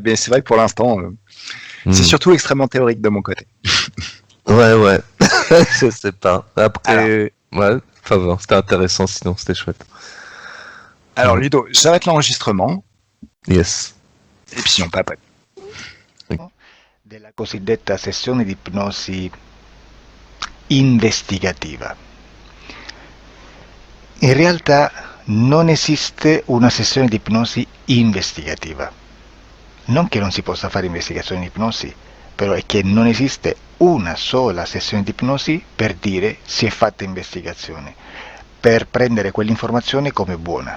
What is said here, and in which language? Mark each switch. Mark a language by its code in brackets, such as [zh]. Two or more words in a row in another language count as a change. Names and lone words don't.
[fr] Mais c'est vrai que pour l'instant, c'est surtout extrêmement théorique de mon côté. Ouais. Je sais pas. Après, ouais, enfin bon, c'était intéressant, sinon c'était chouette. Alors Ludo, j'arrête l'enregistrement. Yes. E puis on papote. [it] Della cosiddetta sessione di ipnosi investigativa. In realtà non esiste una sessione di ipnosi investigativa. Non che non si possa fare investigazione di ipnosi, però è che non esiste una sola sessione di ipnosi per dire si è fatta investigazione, per prendere quell'informazione come buona.